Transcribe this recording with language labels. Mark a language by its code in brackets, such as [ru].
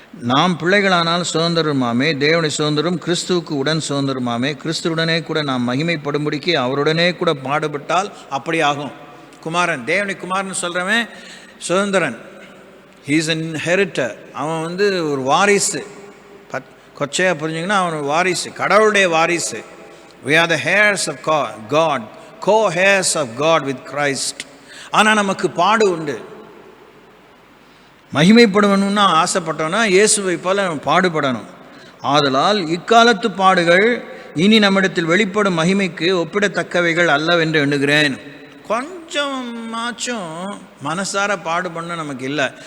[ta] நாம் பிள்ளைகளானால் சுதந்திரமாமே, தேவனுடைய சுதந்திரம் கிறிஸ்துவுக்கு உடன் சுதந்திரமாமே, கிறிஸ்துவுடனே கூட நாம் மகிமைப்படும்படிக்கு அவருடனே கூட பாடுபட்டால் அப்படி ஆகும். குமாரன். தேவனுடைய குமாரன் சொல்கிறவன் சுதந்திரன். [en] He is an inheritor. [ta] அவன் வந்து ஒரு வாரிசு. கொச்சையாக புரிஞ்சிங்கன்னா அவன் வாரிசு, கடவுளுடைய வாரிசு. [en] We are the heirs of God, co-heirs of God with Christ. [ta] ஆனால் நமக்கு பாடு உண்டு. மகிமைப்படணும்னா ஆசைப்பட்டோன்னா இயேசுவை போல பாடுபடணும். ஆதலால் இக்காலத்து பாடுகள் இனி நம்மிடத்தில் வெளிப்படும் மகிமைக்கு ஒப்பிடத்தக்கவைகள் அல்லவென்று எண்ணுகிறேன். கொஞ்சமாச்சும் மனசார பாடுபடணும் நமக்கு இல்லை.